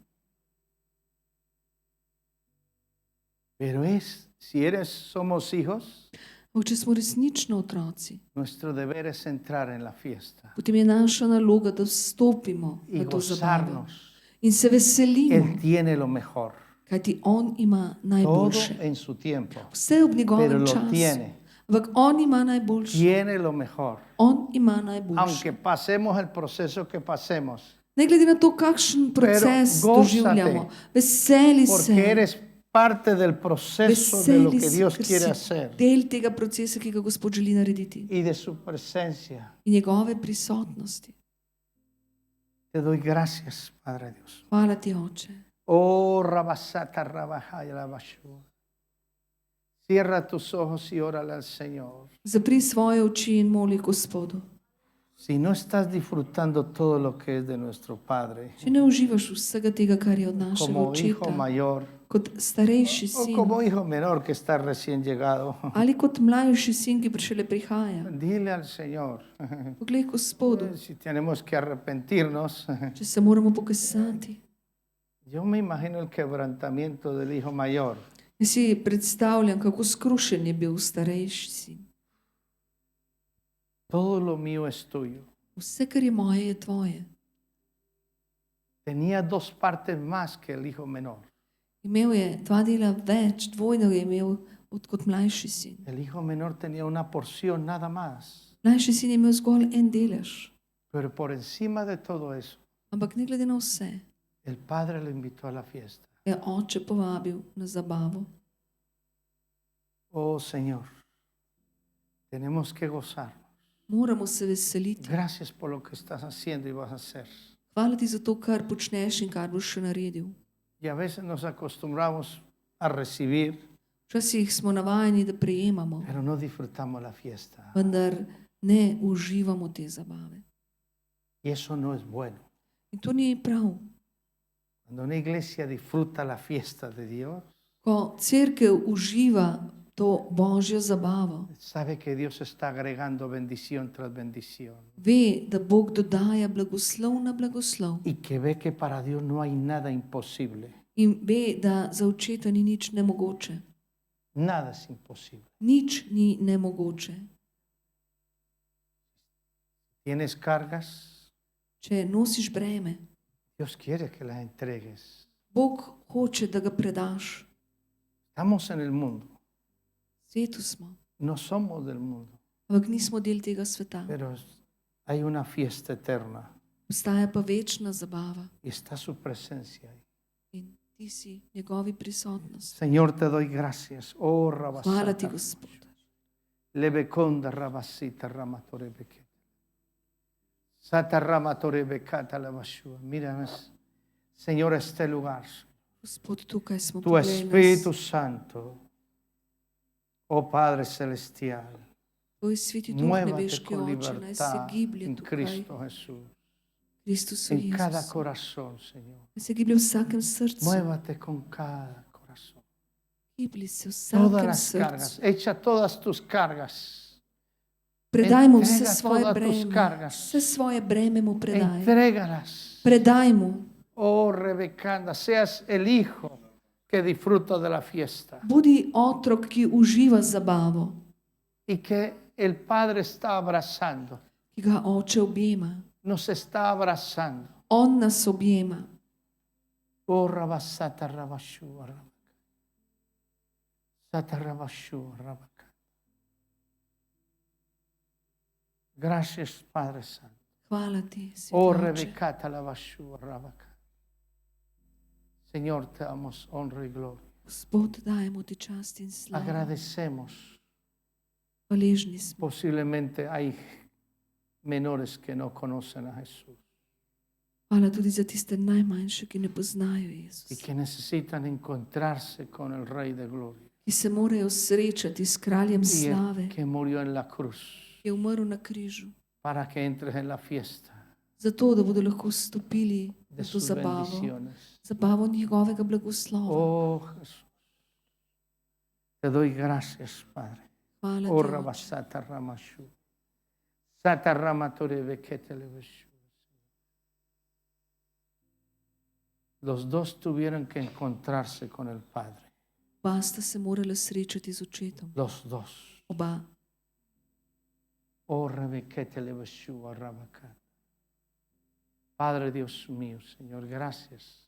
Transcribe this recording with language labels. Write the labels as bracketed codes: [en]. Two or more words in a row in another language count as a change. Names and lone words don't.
[es] Pero somos hijos, [sl] Ampak če smo resnično otroci, [es] nuestro deber es entrar en la fiesta [sl] potem je naša naloga, da vstopimo [es] y [sl] na to zabavo [es] gozarnos. [sl] in se veselimo, [es] Él tiene lo mejor. [sl] kajti On ima [es] Todo [sl] najboljše. [es] en su tiempo. [sl] Vse ob [es] Pero [sl] njegovem [es] lo [sl] času. [es] tiene. [sl] Ampak On ima najboljše. [es] Tiene lo mejor. [sl] On ima najboljše. [es] Aunque pasemos el proceso que pasemos. [sl] Ne glede na to, kakšen proces [es] gózate. [sl] doživljamo, veseli [es] Porque [sl] se. [es] eres parte del proceso de lo que Dios [sl] ker [es] quiere [sl] si [es] hacer. [sl] del tega procesa, ki ga Gospod želi narediti. [es] Y de su presencia. [sl] In njegove prisotnosti. [es] Te doy gracias, Padre Dios. [sl] Hvala ti, Oče. Oh, Rabasata Rabajaya Rabashu. [es] Cierra tus ojos y órale al Señor. [sl] Zapri svoje oči in moli Gospodu. [es] Si no estás disfrutando todo lo que es de nuestro Padre, [sl] Če ne uživaš vsega tega, kar je od našega [es] como hijo [sl] očeta, [es] mayor [sl] kot starejši [es] o [sl] sin [es] como hijo menor que está recién llegado, [sl] ali kot mlajši sin, ki šele prihaja, [es] dile al Señor, [sl] poglej Gospodu, [es] si tenemos que arrepentirnos. [sl] če se moramo pokasati. [es] Yo me imagino el quebrantamiento del hijo mayor. [sl] Jaz si predstavljam, kako skrušen je bil starejši sin. [es] Todo lo mío es tuyo. [sl] Vse, kar je moje, je tvoje. [es] Tenía dos partes más que el hijo menor. [sl] Imel je dva dela več, dvojno je imel kot mlajši sin. [es] El hijo menor tenía una porción nada más. [sl] Mlajši sin je imel zgolj en delež, [es] Pero por encima de todo eso, [sl] ampak ne glede na vse, [es] el padre lo invitó a la fiesta. [sl] je oče povabil na zabavo. [es] Oh Señor, tenemos que gozarnos. [sl] Moramo se veseliti. [es] Gracias por lo que estás haciendo y vas a hacer. [sl] Hvala ti za to, kar počneš in kar boš še naredil. [es] Y a veces nos acostumbramos a recibir, [sl] Včasih smo navajeni, da prejemamo, [es] pero no disfrutamos la fiesta. [sl] vendar ne uživamo te zabave. [es] Y eso no es bueno. [sl] In to ni prav. [es] Cuando una iglesia disfruta la fiesta de Dios, [sl] Ko cerkev uživa to božjo zabavo, [es] sabe que Dios está agregando bendición tras bendición. [sl] ve, da Bog dodaja blagoslov na blagoslov [es] Y que ve que para Dios no hay nada imposible. [sl] in ve, da za očeta ni nič nemogoče. [es] Nada es imposible. [sl] Nič ni nemogoče. [es] ¿Tienes cargas? [sl] Če nosiš breme, [es] Dios quiere que las entregues. [sl] Bog hoče, da ga predaš. [es] Estamos en el mundo. [sl] V svetu smo, [es] No somos del mundo. [sl] ampak nismo del tega sveta. [es] Pero hay una fiesta eterna. [sl] Obstaja pa večna zabava [es] Y está su presencia ahí. [sl] in ti si njegovi prisotnosti. [es] Señor, te doy gracias. Oh, [sl] Hvala ti, Rabasata. Gospod. Lebekonda Rabasita Ramatorebeke. Sata Ramatorebekata Labashua. [es] Mira, Señor, este lugar. [sl] Gospod, tukaj smo [es] Tu [sl] poglej [es] Espíritu [sl] nas. [es] Santo, oh Padre Celestial, [sl] Tvoj sveti duh [es] muévate [sl] nebeški [es] con [sl] oče, naj se [es] libertad [sl] giblje [es] en [sl] tukaj, [es] Cristo Jesús, [sl] Kristusu [es] en cada [sl] Jezusu. [es] corazón, Señor. [sl] Naj se giblje v vsakem srcu. [es] Muévate con cada corazón. [sl] Giblji se v [es] Todas [sl] vsakem [es] las cargas, [sl] srcu. [es] echa todas tus cargas. [sl] Predaj mu vse [es] Entrega [sl] svoje [es] todas tus [sl] breme. [es] cargas. [sl] Vse svoje breme mu predaj. [es] Entrégalas. [sl] Predaj mu. Oh, Rebecanda, [es] seas el hijo que disfruta de la fiesta [sl] Budi otrok, ki uživa zabavo, [es] y que el Padre está abrazando, [sl] ki ga oče objema. [es] nos está abrazando. [sl] On nas objema. Oh, Rabasata Rabashu, Rabaka. Sata Rabashu, Rabaka. [es] Gracias, Padre Santo. [sl] Hvala ti, sveti Oh, oče. Rebecata Labashu, Rabaka. [es] Señor, te damos honra y gloria. [sl] Gospod, dajemo ti čast in slavo. [es] Agradecemos. [sl] Hvaležni smo. [es] Posiblemente hay menores que no conocen a Jesús [sl] Hvala tudi za tiste najmanjše, ki ne poznajo [es] y [sl] Jezusa, [es] que necesitan encontrarse con el Rey de Gloria [sl] ki se morajo srečati s kraljem [es] y [sl] slave, [es] el que murió en la cruz [sl] ki je umrl na križu, [es] para que entres en la fiesta [sl] zato da bodo lahko stopili [es] de [sl] na to [es] sus [sl] zabavo, [es] bendiciones. [sl] zabavo njegovega blagoslova. [es] Oh Jesús, te doy gracias, Padre. [sl] Hvala Oh ti, oče. Rabasata Ramashu. Sata Ramatore Bekete Leveshu. [es] Los dos tuvieron que encontrarse con el Padre. [sl] Oba sta se morala srečati z očetom. [es] Los dos. [sl] Oba. Oh Rebekete Leveshu Rabaka. [es] Padre Dios mío, Señor, gracias.